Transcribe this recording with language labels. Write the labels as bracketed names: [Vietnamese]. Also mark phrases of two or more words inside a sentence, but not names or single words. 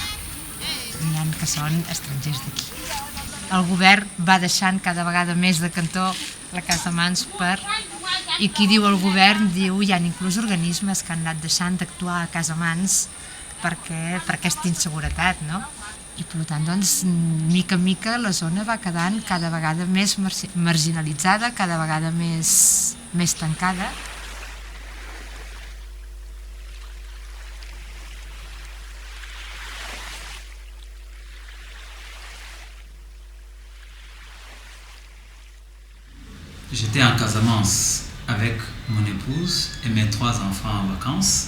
[Catalan] N'hi ha que són estrangers d'aquí. El govern va deixant cada vegada més de cantó la Casa Mans i qui diu el govern diu hi ha inclús organismes que han anat deixant d'actuar a Casa Mans per aquesta inseguretat, no? I per tant, doncs, mica en mica la zona va quedant cada vegada més marginalitzada, cada vegada més tancada. [French] J'étais en Casamance avec mon épouse et mes 3 enfants en vacances.